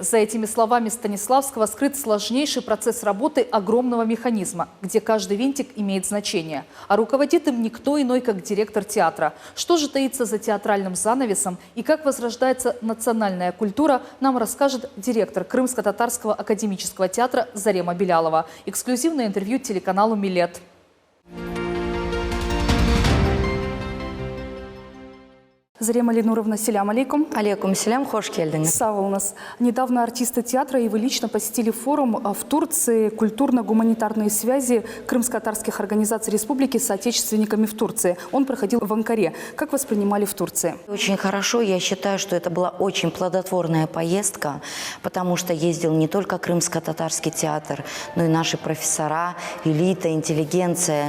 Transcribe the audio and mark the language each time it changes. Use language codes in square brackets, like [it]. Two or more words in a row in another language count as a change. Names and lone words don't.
[ru] За этими словами Станиславского скрыт сложнейший процесс работы огромного механизма, где каждый винтик имеет значение. А руководит им никто иной, как директор театра. Что же таится за театральным занавесом и как возрождается национальная культура, нам расскажет директор Крымско-татарского академического театра Зарема Белялова. Эксклюзивное интервью телеканалу «Милет». Зарема Ленуровна, [ar] سلام عليكم. عليكم سلام, [crh] хош келдиңиз. [ru] Сау у нас. Недавно артисты театра и вы лично посетили форум в Турции «Культурно-гуманитарные связи крымско-татарских организаций республики с соотечественниками в Турции». Он проходил в Анкаре. Как воспринимали в Турции? Очень хорошо. Я считаю, что это была очень плодотворная поездка, потому что ездил не только Крымско-татарский театр, но и наши профессора, элита, интеллигенция.